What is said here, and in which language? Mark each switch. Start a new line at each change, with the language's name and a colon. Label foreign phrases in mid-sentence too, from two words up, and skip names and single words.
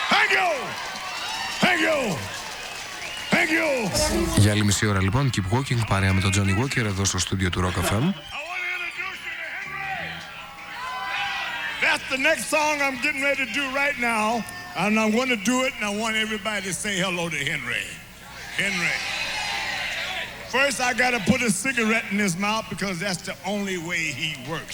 English: Thank you. Thank you. Thank you.
Greek: Για άλλη μισή ώρα λοιπόν,
English: Keep Walking,
Greek: παρέα με τον Johnny Walker εδώ στο στούντιο του Rock FM.
English: That's the next song I'm getting ready to do right now. And I'm going to do it, and I want everybody to say hello to Henry. Henry. First, I got to put a cigarette in his mouth because that's the only way he works.